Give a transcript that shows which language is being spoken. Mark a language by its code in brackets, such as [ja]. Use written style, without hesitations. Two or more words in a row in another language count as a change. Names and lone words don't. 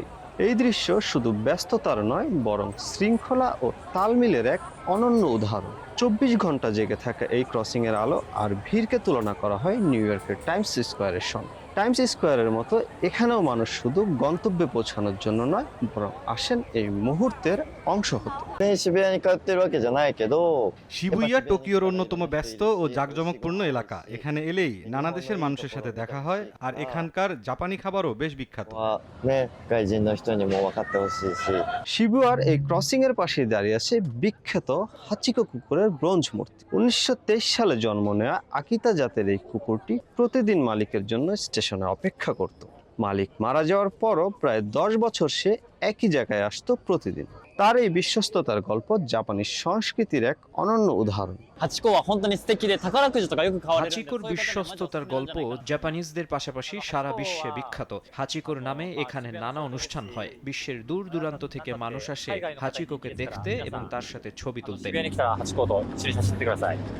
[bn] এই দৃশ্য শুধু ব্যস্ততার নয়, বরং শৃঙ্খলা ও তালমিলের এক অনন্য উদাহরণ। 24 ঘন্টা জেগে থাকা এই ক্রসিং এর আলো আর ভিড়কে তুলনা করা হয় নিউ ইয়র্কের টাইমস স্কোয়ারের সঙ্গে। টাইমস স্কোয়ারের মতো এখানেও মানুষ শুধু গন্তব্যে পৌঁছানোর জন্য নয়, বরং আসেন এই মুহূর্তের অংশ হতে। [ja] 渋谷に通ってるわけじゃないけど [bn] শিবুইয়া টোকিওর অন্যতম ব্যস্ত ও জাঁকজমকপূর্ণ এলাকা। এখানে এলেই নানা দেশের মানুষের সাথে দেখা হয়, আর এখানকার জাপানি খাবারও বেশ বিখ্যাত। [ja] はね外人の人にも分かってほしいし [bn] শিবুয়ার এই ক্রসিং এর পাশে দাঁড়িয়ে আছে বিখ্যাত হাচিকো কুকুরের ব্রোঞ্জ মূর্তি। 1923 সালে জন্ম নেওয়া আকিতা জাতের এই কুকুরটি প্রতিদিন মালিকের জন্য স্টেশনে অপেক্ষা করত। মালিক মারা যাওয়ার পরও প্রায় 10 বছর সে একই জায়গায় আসতো প্রতিদিন। তার এই বিশ্বস্ততার গল্প জাপানি সংস্কৃতির এক অনন্য উদাহরণ। [ja] ハチ公は本当に素敵で宝くじとかよく買われるんで [bn] হাচিকোর বিশ্বস্ততার গল্প জাপানিজদের পাশাপাশি সারা বিশ্বে বিখ্যাত। হাচিকোর নামে এখানে নানা অনুষ্ঠান হয়। বিশ্বের দূর দূরান্ত থেকে মানুষ আসে হাচিকোকে দেখতে এবং তার সাথে ছবি তুলতে। [ja] 渋谷に来たらハチ公と一緒に写真撮ってください。